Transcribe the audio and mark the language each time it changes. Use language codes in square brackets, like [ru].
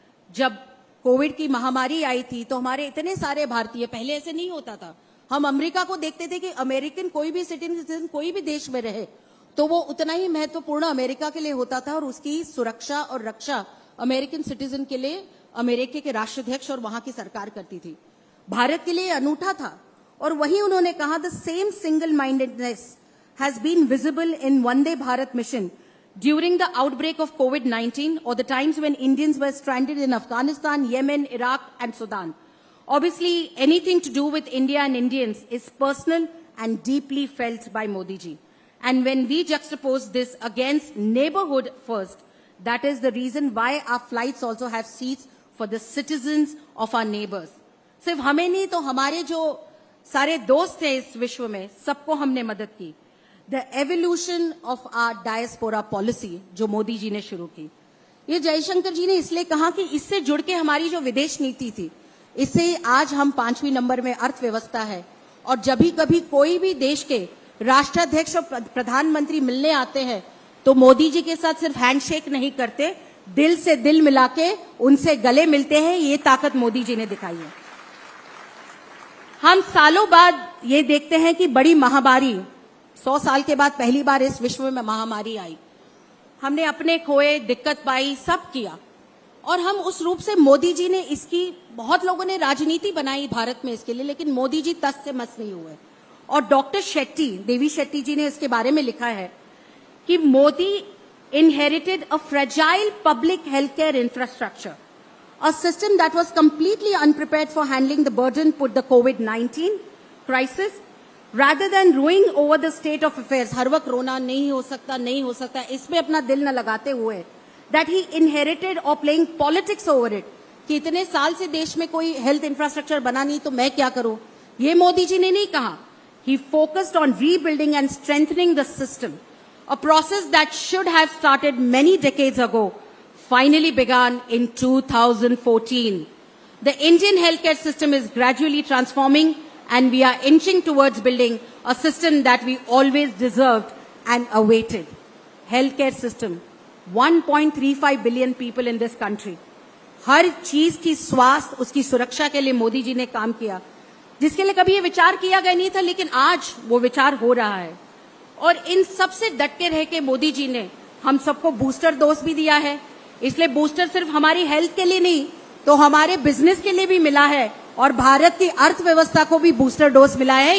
[hi] जब कोविड की महामारी आई थी तो हमारे इतने सारे भारतीय, पहले ऐसे नहीं होता था, हम अमेरिका को देखते थे कि अमेरिकन कोई भी सिटीजन कोई भी देश में रहे तो वो उतना ही महत्वपूर्ण अमेरिका के लिए होता था और उसकी सुरक्षा और रक्षा अमेरिकन सिटीजन के लिए अमेरिका के राष्ट्राध्यक्ष और वहां की सरकार करती थी. भारत के लिए अनूठा था और वही उन्होंने कहा, [en] The same single mindedness has been visible in Vande Bharat mission during the outbreak of COVID-19 or the times when Indians were stranded in Afghanistan, Yemen, Iraq and Sudan. Obviously, anything to do with India and Indians is personal and deeply felt by Modi ji. And when we juxtapose this against neighborhood first, that is the reason why our flights also have seats for the citizens of our neighbors. [hi] सिर्फ हमें नहीं तो हमारे जो सारे दोस्त हैं इस विश्व में, सबको हमने मदद की. [en] The evolution of our diaspora policy [hi] जो मोदी जी ने शुरू की, ये जयशंकर जी ने इसलिए कहा कि इससे जुड़ के हमारी जो विदेश नीति थी, इससे आज हम 5वें नंबर में अर्थव्यवस्था है. और जब भी कभी कोई भी देश के राष्ट्राध्यक्ष और प्रधानमंत्री मिलने आते हैं तो मोदी जी के साथ सिर्फ हैंडशेक नहीं करते, दिल से दिल मिला के उनसे गले मिलते हैं. ये ताकत मोदी जी ने दिखाई है. हम सालों बाद ये देखते हैं कि बड़ी महामारी 100 साल के बाद पहली बार इस विश्व में महामारी आई. हमने अपने खोए, दिक्कत पाई, सब किया और हम उस रूप से मोदी जी ने इसकी, बहुत लोगों ने राजनीति बनाई भारत में इसके लिए, लेकिन मोदी जी तस से मस नहीं हुए. और डॉक्टर शेट्टी, देवी शेट्टी जी ने इसके बारे में लिखा है कि [en] Modi inherited a fragile public healthcare infrastructure, a system that was completely unprepared for handling the burden put the COVID-19 crisis. Rather than ruining over the state of affairs, [hi] हर वक्त रोना नहीं हो सकता, इसमें अपना दिल न लगाते हुए, [en] that he inherited or playing politics over it, [hi] कि इतने साल से देश में कोई हेल्थ इंफ्रास्ट्रक्चर बना नहीं तो मैं क्या करूं, ये मोदी जी ने नहीं कहा. [en] He focused on rebuilding and strengthening the system, a process that should have started many decades ago, finally began in 2014. The Indian healthcare system is gradually transforming and we are inching towards building a system that we always deserved and awaited. Healthcare system, 1.35 billion people in this country. [hi] हर चीज की स्वास्थ्य, उसकी सुरक्षा के लिए मोदी जी ने काम किया, जिसके लिए कभी ये विचार किया गया नहीं था, लेकिन आज वो विचार हो रहा है. और इन सबसे डट के रह के मोदी जी ने हम सबको बूस्टर डोज भी दिया है. इसलिए बूस्टर सिर्फ हमारी हेल्थ के लिए नहीं तो हमारे बिजनेस के लिए भी मिला है और भारत की अर्थव्यवस्था को भी बूस्टर डोज मिला है.